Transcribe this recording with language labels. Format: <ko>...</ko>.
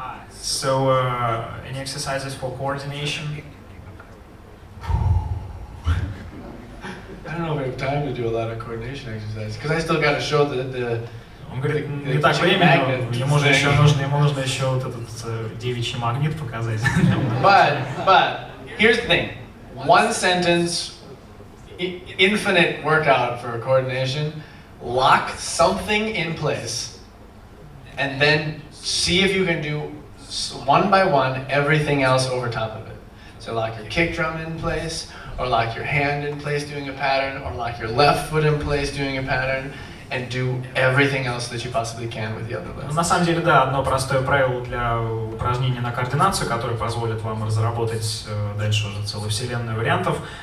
<en>So, any exercises for coordination? I don't know if we have time to do a lot of coordination exercises because I still got to show the</en> <ru>Он говорит, не так времени, ему нужно еще вот этот девичий магнит показать.</ru> <en>But here's the thing. One sentence, infinite workout for coordination. Lock something in place, and then see if you can do one by one everything else over top of it. So lock your kick drum in place, or lock your hand in place doing a pattern, or lock your left foot in place doing a pattern, and do everything else that you possibly can with the other leg.</en> <ru>На самом деле, да, одно простое правило для упражнения на координацию, которое позволит вам разработать дальше уже целую вселенную вариантов.</ru>